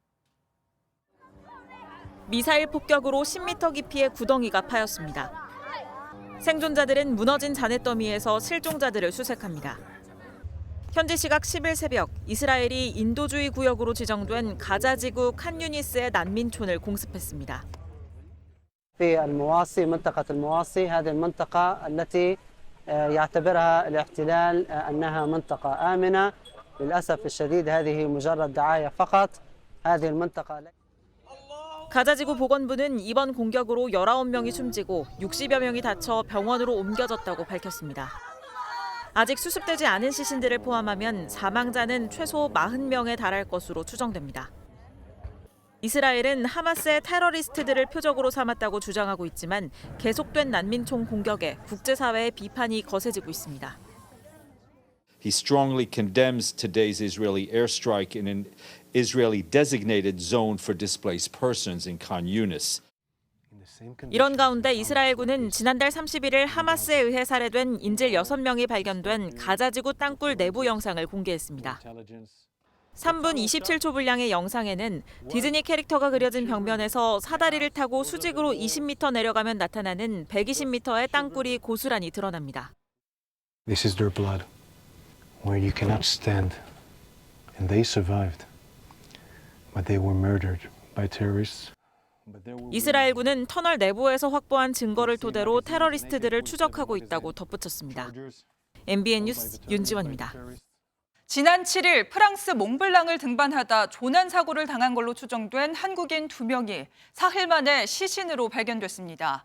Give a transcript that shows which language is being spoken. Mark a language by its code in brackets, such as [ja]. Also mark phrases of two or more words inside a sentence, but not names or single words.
[ko] 미사일 폭격으로 10m 깊이의 구덩이가 파였습니다. 생존자들은 무너진 잔해더미에서 실종자들을 수색합니다. 현지 시각 10일 새벽 이스라엘이 인도주의 구역으로 지정된 가자지구 칸유니스의 난민촌을 공습했습니다. [ar] في المواصي منطقة المواصي هذه المنطقة التي يعتبرها الاحتلال أنها منطقة آمنة للأسف الشديد هذه مجرد دعاية فقط هذه المنطقة [ko] 가자지구 보건부는 이번 공격으로 19명이 숨지고 60여 명이 다쳐 병원으로 옮겨졌다고 밝혔습니다. 아직 수습되지 않은 시신들을 포함하면 사망자는 최소 40명에 달할 것으로 추정됩니다. 이스라엘은 하마스의 테러리스트들을 표적으로 삼았다고 주장하고 있지만 계속된 난민총 공격에 국제사회의 비판이 거세지고 있습니다. [en] He strongly condemns today's Israeli airstrike in an Israeli designated zone for displaced persons in Khan Yunis. [ko] 이런 가운데 이스라엘군은 지난달 31일 하마스에 의해 살해된 인질 6명이 발견된 가자지구 땅굴 내부 영상을 공개했습니다. 3분 27초 분량의 영상에는 디즈니 캐릭터가 그려진 벽면에서 사다리를 타고 수직으로 20m 내려가면 나타나는 120m의 땅굴이 고스란히 드러납니다. [en] This is their blood, where you cannot stand. And they survived, but they were murdered by terrorists. [ko] 이스라엘군은 터널 내부에서 확보한 증거를 토대로 테러리스트들을 추적하고 있다고 덧붙였습니다. MBN 뉴스 윤지원입니다. 지난 7일 프랑스 몽블랑을 등반하다 조난 사고를 당한 걸로 추정된 한국인 2명이 사흘 만에 시신으로 발견됐습니다.